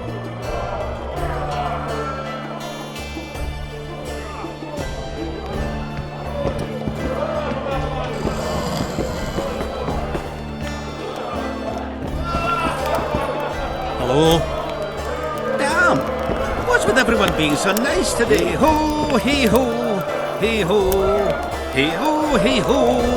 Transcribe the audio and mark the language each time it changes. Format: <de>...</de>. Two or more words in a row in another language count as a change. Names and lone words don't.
<en>Hello? Damn! What's with everyone being so nice today? Hee-ho, hee-ho, hee-ho, hee-ho, hee-ho.</en>